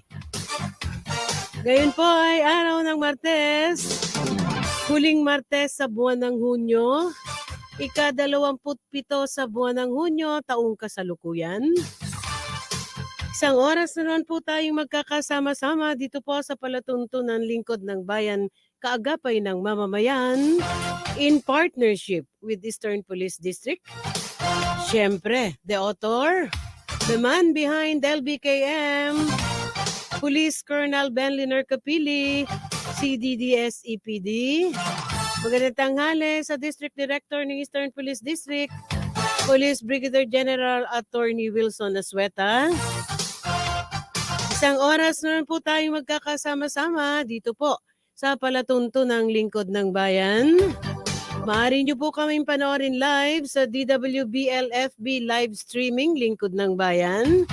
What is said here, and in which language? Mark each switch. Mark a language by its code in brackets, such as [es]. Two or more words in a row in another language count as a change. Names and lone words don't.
[tl] Ngayon po ay araw ng Martes, huling Martes sa buwan ng Hunyo, ika-27 sa buwan ng Hunyo, taong kasalukuyan. Isang oras na naman po tayong magkakasama-sama dito po sa palatuntunan lingkod ng bayan, kaagapay ng mamamayan, [en] in partnership with Eastern Police District. Siyempre, the author, the man behind LBKM, Police Colonel Benliner Capili, CDDS EPD. [tl] Magandang tanghali sa District Director ng Eastern Police District, Police Brigadier General Attorney Wilson Asueta. Isang oras na po tayong magkakasama-sama dito po sa palatuntunang lingkod ng bayan. Maaari niyo po kaming panoorin live sa DWBL FB live streaming, Lingkod ng Bayan.